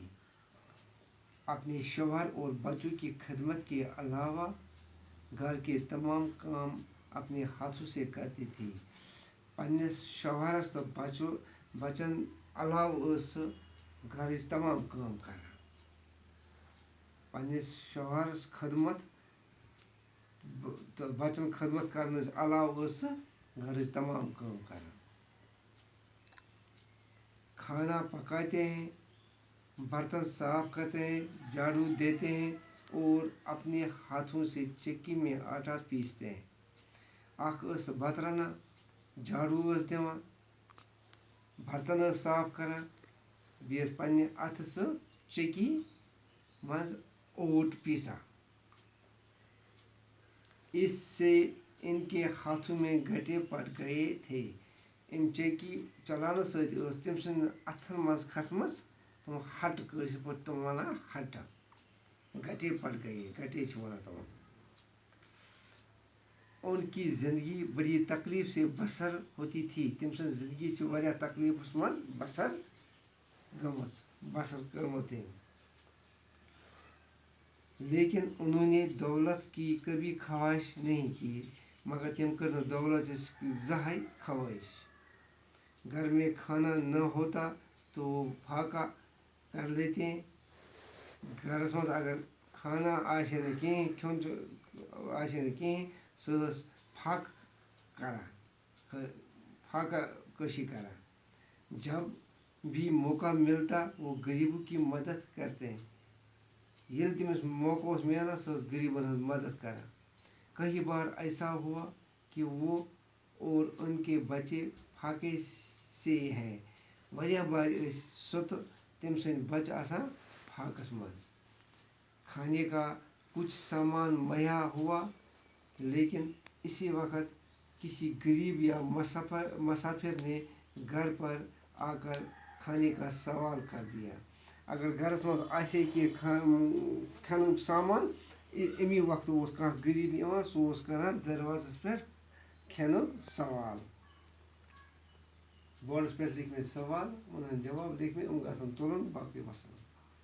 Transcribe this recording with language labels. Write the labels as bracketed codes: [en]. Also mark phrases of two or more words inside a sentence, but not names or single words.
[ur] اپنے شوہر اور بچوں کی خدمت کے علاوہ گھر کے تمام کام اپنے ہاتھوں سے کرتی تھی. [ks] پنس شوہرس تو بچن علاوہ گھر تمام کام کران. پنس شوہرس خدمت تو بچن خدمت کرنے علاوہ گھر تمام کام کران. [ur] کھانا پکاتے ہیں, برتن صاف کرتے ہیں, جھاڑو دیتے ہیں اور اپنے ہاتھوں سے چکی میں آٹا پیستے ہیں. [ks] اخ بت رنان, جھاڑو دِوان, برتن صاف کران, بیس پنہ اتھ چکی مز اوٹ پیسان. [ur] اس سے ان کے ہاتھوں میں گھٹے پڑ گئے تھے. [ks] ام چکی چلانے ست تم سند اتھن مز کھسمژ تم ہٹ کٲشِر پٲٹھۍ تم ونان ہٹہٕ [ur] گھٹے پڑ گئے, [ks] گھٹے ونان تم. [ur] ان کی زندگی بڑی تکلیف سے بسر ہوتی تھی. [ks] تم سن زندگی واریاہ تکلیف مز بسر کرمژ تم. [ur] لیکن انہوں نے دولت کی کبھی خواہش نہیں کی, [ks] مگر تم کر دولت زہائی خواہش. [ur] گھر میں کھانا نہ ہوتا تو پھاکہ کر لیتے ہیں. [ks] گھرس مز اگر کھانا آسے نہ کہیں, کھیون آسے نہ کہیں, سہ پھاکہ کران, پھاکہ کشی کران. [ur] جب بھی موقع ملتا وہ غریبوں کی مدد کرتے ہیں. [ks] یل تمس موقع ملان سہ غریبن ہند مدد کران. [ur] کئی بار ایسا ہوا کہ وہ اور ان کے بچے پھاکے سے ہیں. [ks] واریاہ بار سہ تو تم سند بچہ آسان پھاکس مز. [ur] کھانے کا کچھ سامان مہیا ہوا, لیکن اسی وقت کسی غریب یا مسافر نے گھر پر آ کر کھانے کا سوال کر دیا. [ks] اگر گھرس مز آسے کہ کھانے سامان, امی وقت کھانا غریب یوان, سہ کران دروازس پہ کھینک سوال. بورڈس پہ لکھمت سوال, انہن جواب لکھمت, ام گژھان تلن باقی وسلام.